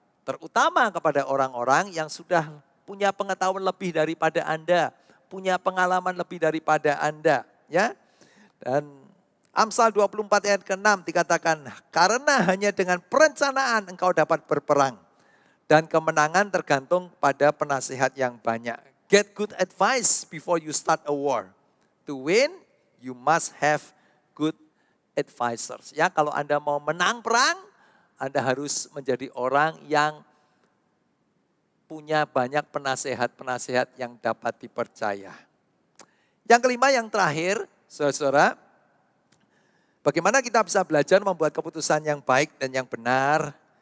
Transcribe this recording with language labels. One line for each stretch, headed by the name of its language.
Indonesian: Terutama kepada orang-orang yang sudah punya pengetahuan lebih daripada Anda, punya pengalaman lebih daripada Anda, ya. Dan Amsal 24 ayat ke-6 dikatakan, karena hanya dengan perencanaan engkau dapat berperang dan kemenangan tergantung pada penasihat yang banyak.
English: Get good advice before you start a war. To win, you must have good advisors.
Indonesian: Ya, kalau Anda mau menang perang, Anda harus menjadi orang yang punya banyak penasehat-penasehat yang dapat dipercaya. Yang kelima, yang terakhir, saudara, bagaimana kita bisa belajar membuat keputusan yang baik dan yang benar?